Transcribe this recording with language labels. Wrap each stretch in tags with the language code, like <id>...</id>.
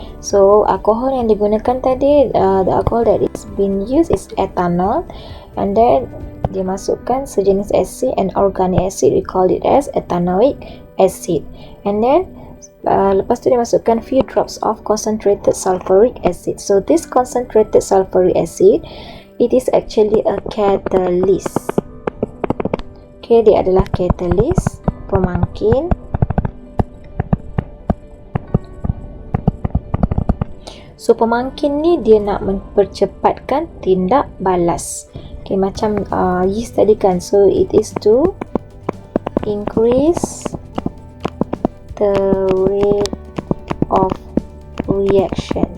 <en>So</en> <ms>alkohol yang digunakan tadi,</ms> <en>the alcohol that is being used is ethanol, and then</en> <ms>dia masukkan sejenis</ms> <en>acid and organic acid, we call it as ethanoic acid. And then</en> <ms>lepas tu dia masukkan</ms> <en>few drops of concentrated sulfuric acid. So this concentrated sulfuric acid, it is actually a catalyst.</en> <ms>Okay, dia adalah catalyst, pemangkin. So pemangkin ni dia nak mempercepatkan tindak balas. Okay, macam yeast tadi kan.</ms> <en>So it is to increase the rate of reaction.</en>